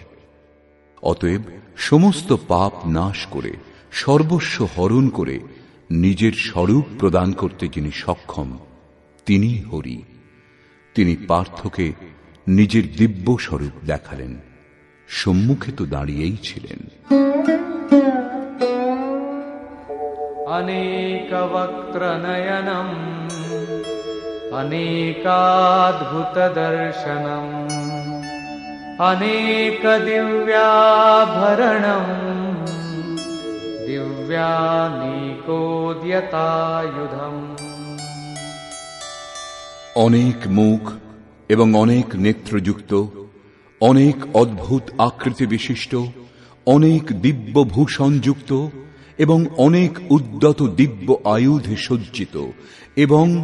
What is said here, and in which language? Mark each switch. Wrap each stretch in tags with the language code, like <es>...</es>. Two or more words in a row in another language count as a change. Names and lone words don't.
<bn>অতএব সমস্ত পাপ নাশ করে সর্বস্ব হরণ করে নিজের স্বরূপ প্রদান করতে যিনি সক্ষম, তিনি হরি। তিনি পার্থকে নিজের দিব্য স্বরূপ দেখালেন, সম্মুখে তো দাঁড়িয়েই ছিলেন।</bn> <sa>अनेक वक्त्र नयनम् अनेकाद्भुत दर्शनम् अनेक दिव्याभरणम् दिव्यानीकोद्यतायुधम्।</sa> <bn>অনেক মুখ, এবং অনেক নেত্রযুক্ত, অনেক অদ্ভুত আকৃতি বিশিষ্ট, অনেক দিব্য ভূষণযুক্ত এবং অনেক উদ্যত দিব্য আয়ুধে সজ্জিত এবং</bn>